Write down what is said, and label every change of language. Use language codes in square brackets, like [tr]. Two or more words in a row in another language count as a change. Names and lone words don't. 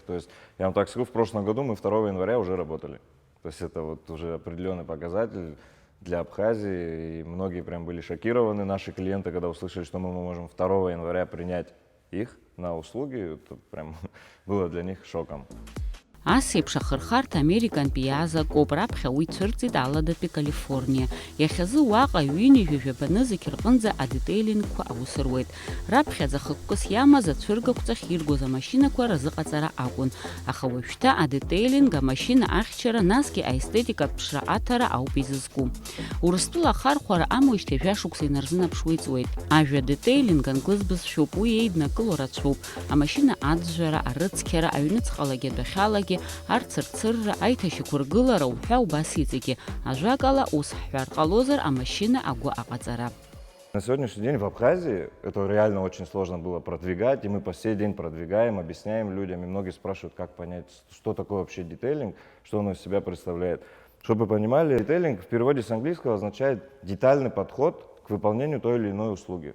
[ru] То есть я вам так скажу, в прошлом году мы 2 января уже работали. То есть это вот уже определенный показатель для Абхазии, и многие прям были шокированы, наши клиенты, когда услышали, что мы можем 2 января принять их на услуги, это прям было для них шоком. [ab] Ас еиԥш ахырхарҭа Американтәи иаазакоуп, раԥхьа уи цәырҵит Аладатәи Калифорниа. Иахьазы уаҟа ҩынҩажәа жәабаны зегь рҟынӡа адетейлингқәа аус руеит. Раԥхьаӡа хықәкыс иамаз ацәыргақәҵахь иргоз амашьынақәа разыҟаҵара акәын. Аха уажәшьҭа адетейлинг, амашьына ахьчара, насгьы аестетикатә ԥшра аҭара ауп изызку. Урыстәыла ахархәара амуижьҭеи жәашықәса инарзынаԥшуа иҵуеит. Ажәа детейлинг англыз бызшәоуп, уи еиднакыло рацәоуп. Амашьына аӡәӡәара, арыцқьара, аҩныҵҟалагьы адәахьалагьы, арцырцырра, аиҭашьақәыргылара уҳәа убас иҵегьы. Ажәакала, ус ҳҳәар ҟалозар, амашьына агәы аҟаҵара. [ru] На сегодняшний день в Абхазии это реально очень сложно было продвигать, и мы по сей день продвигаем, объясняем людям, и многие спрашивают, как понять, что такое вообще детейлинг, что он из себя представляет. Чтобы вы понимали, детейлинг в переводе с английского означает детальный подход к выполнению той или иной услуги.